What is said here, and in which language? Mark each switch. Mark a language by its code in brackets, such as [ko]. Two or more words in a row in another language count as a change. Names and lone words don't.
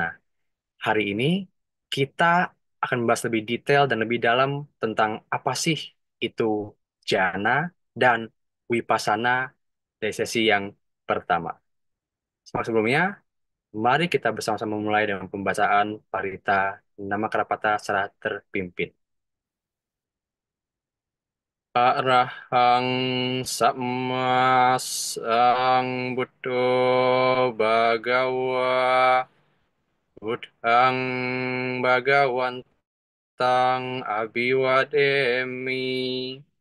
[id] Hari ini, kita akan membahas lebih detail dan lebih dalam tentang apa sih itu jana dan vipassana dari sesi yang pertama. Sebelumnya, mari kita bersama-sama memulai dengan pembacaan parita nama Karapata secara terpimpin. [pi] Arahang Samma Sang Buddho Bhagawa Buddhang Bhagawantang Abhiwademi